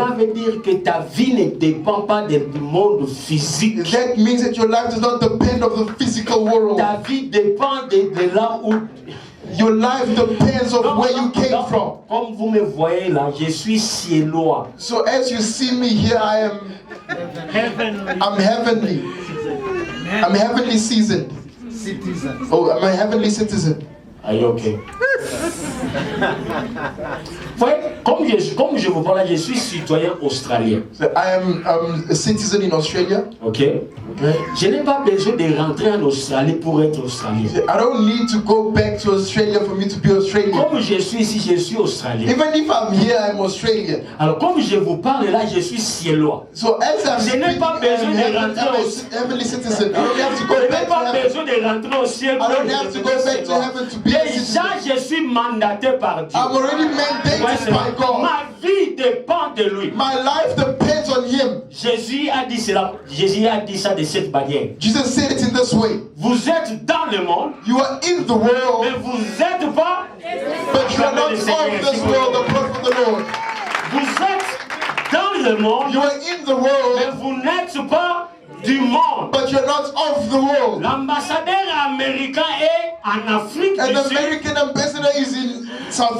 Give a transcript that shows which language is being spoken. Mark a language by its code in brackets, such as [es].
[fr] Cela veut dire que ta vie ne dépend pas du monde physique. [en] That means that your life does not depend on the physical world. [fr] Ta vie dépend de là où... [en] Your life depends on where you came [fr] Donc, [en] from. [fr] comme vous me voyez là, je suis ciellois. [en] So as you see me here, I'm heavenly. I'm heavenly seasoned. Oh, I'm a heavenly citizen. Are you okay? [fr] Voyez, comme je vous parle là, je suis citoyen australien. [en] So I am a citizen in Australia. Ok? Okay? [fr] Je n'ai pas besoin de rentrer en Australie pour être australien. [en] I don't need to go back to Australia for me to be Australian. [fr] Comme je suis ici, je suis australien. [en] Even if I'm here, I'm Australian. [fr] Alors comme je vous parle là, je suis ciellois. [en] So as I'm [fr] Je n'ai [en] speaking, [fr] pas besoin [en] I'm [fr] de [en] a [fr] rentrer au [en] heavenly citizen. I don't have to go [fr] Je n'ai [en] back to [fr] pas [en] heaven. [fr] besoin de rentrer au ciel. [en] I don't have to go back to heaven to be a citizen. [fr] Déjà, je suis mandaté par Dieu. [en] I'm already [fr] Ouais, [en] mandated [fr] c'est [en] by [fr] vrai. [en] God. [fr] Ma vie dépend de lui. [en] My life depends on Him. [fr] Jésus a dit cela. Jésus a dit ça de cette manière. [en] Jesus said it in this way. [fr] Vous êtes dans le monde, [en] You are in the [fr] mais [en] world, [fr] vous n'êtes pas. [en] but you are not of this world, the prophet of the Lord. [fr] Vous êtes dans le monde, [en] You are in the [fr] mais [en] world, [fr] vous n'êtes pas du monde. [en] but you're not of the world. [fr] L'ambassadeur américain est en Afrique [en] An [fr] du Sud, [en] American ambassador is in South